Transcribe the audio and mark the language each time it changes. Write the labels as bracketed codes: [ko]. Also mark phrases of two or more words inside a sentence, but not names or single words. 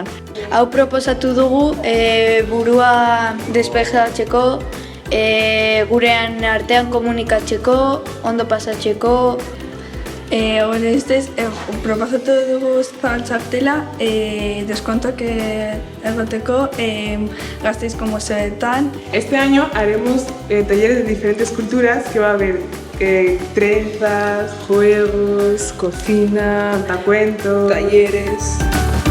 [eu] Hau proposatu dugu burua despejatzeko, gurean artean komunikatzeko, ondo pasatzeko. Proposatu dugu txartela deskontok egoteko Gasteizko museoetan. [es] Este año haremos talleres de diferentes culturas que va a haber trenzas, juegos, cocina, cuentos, talleres.